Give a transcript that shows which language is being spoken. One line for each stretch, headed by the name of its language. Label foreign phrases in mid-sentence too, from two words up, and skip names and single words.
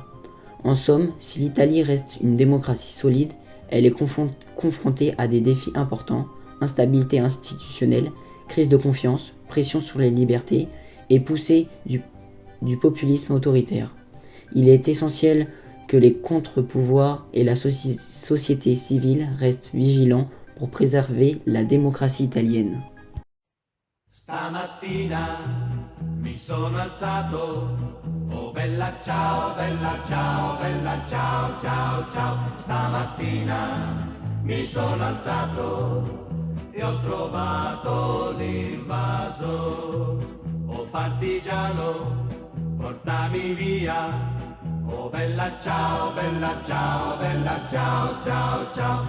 French: En somme, si l'Italie reste une démocratie solide, elle est confrontée à des défis importants: instabilité institutionnelle, crise de confiance, pression sur les libertés et poussée du populisme autoritaire. Il est essentiel que les contre-pouvoirs et la société civile restent vigilants pour préserver la démocratie italienne.
Italian: Stamattina mi sono alzato, oh bella ciao, bella ciao, bella ciao, ciao, ciao. Stamattina mi sono alzato e ho trovato l'invaso, oh partigiano, portami via, oh bella ciao, bella ciao, bella ciao, ciao, ciao.